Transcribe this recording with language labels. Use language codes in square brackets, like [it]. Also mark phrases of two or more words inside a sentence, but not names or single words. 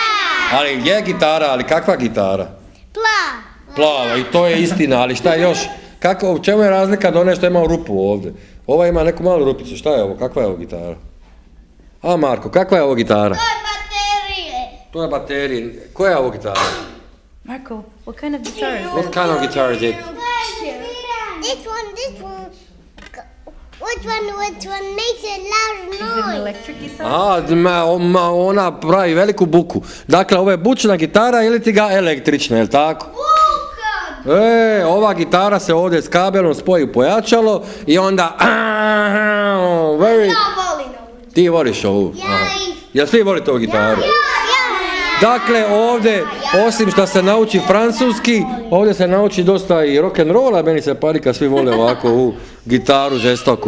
[hr] Ali je gitara, ali kakva gitara? Plava, i to je istina, ali šta je još? U čemu je razlika do one što ima rupu ovdje? Ova ima neku malu rupicu, šta je ovo? Kakva je ovo gitara? A Marko, kakva je ovo gitara? To je baterija. Koja je ovo gitara? [en] Marco, what kind of guitar is it? What kind of guitar is it? This one. Which one makes a loud Is it an noise? electric guitar? [hr] Ona pravi veliku buku. Dakle, ovo je bučna gitara ili ti ga električna, je li tako? Ova gitara se ovdje s kabelom spoji u pojačalo i onda... Ti voliš ovu? Jel svi volite ovu gitaru? Dakle, ovdje, osim što se nauči francuski, ovdje se nauči dosta i rock'n'rolla, meni se pari kad svi vole ovako u gitaru žestoku.